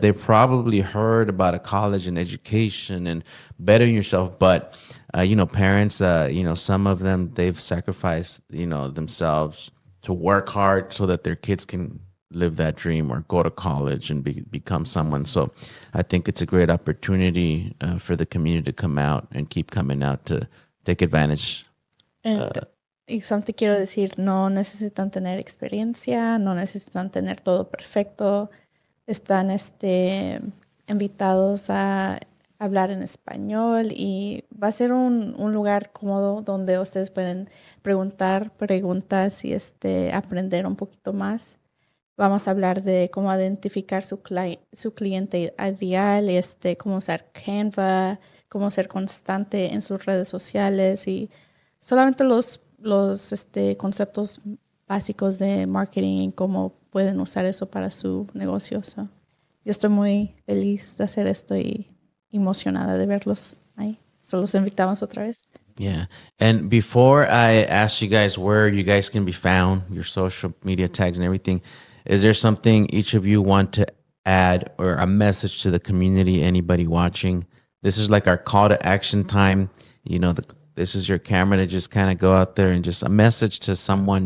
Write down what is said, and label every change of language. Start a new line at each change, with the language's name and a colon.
English: They've probably heard about a college and education and bettering yourself, but parents, some of them, they've sacrificed, themselves to work hard so that their kids can live that dream or go to college and become someone. So I think it's a great opportunity for the community to come out and keep coming out to take advantage.
Spanish: Y te quiero decir, no necesitan tener experiencia, no necesitan tener todo perfecto. Están invitados a hablar en español y va a ser un lugar cómodo donde ustedes pueden preguntar preguntas y aprender un poquito más. Vamos a hablar de cómo identificar su cliente ideal, cómo usar Canva, cómo ser constante en sus redes sociales y solamente los conceptos básicos de marketing y cómo pueden usar eso para su negocio. So, yo estoy muy feliz de hacer esto y emocionada de verlos ahí. So los invitamos otra vez.
English: Yeah. And before I ask you guys where you guys can be found, your social media tags and everything, is there something each of you want to add or a message to the community, anybody watching? This is like our call to action time. This is your camera to just kind of go out there and just a message to someone,